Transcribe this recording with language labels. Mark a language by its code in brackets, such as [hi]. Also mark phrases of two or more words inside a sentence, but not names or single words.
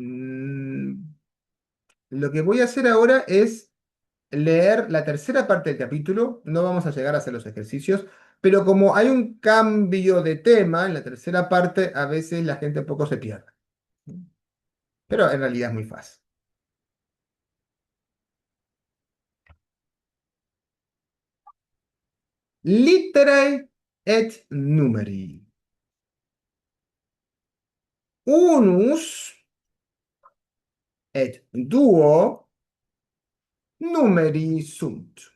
[es] Lo que voy a hacer ahora es leer la tercera parte del capítulo. No vamos a llegar a hacer los ejercicios, pero como hay un cambio de tema en la tercera parte, a veces la gente un poco se pierde. Pero en realidad es muy fácil. [la] Literae et numeri. Unus et duo numeri sunt.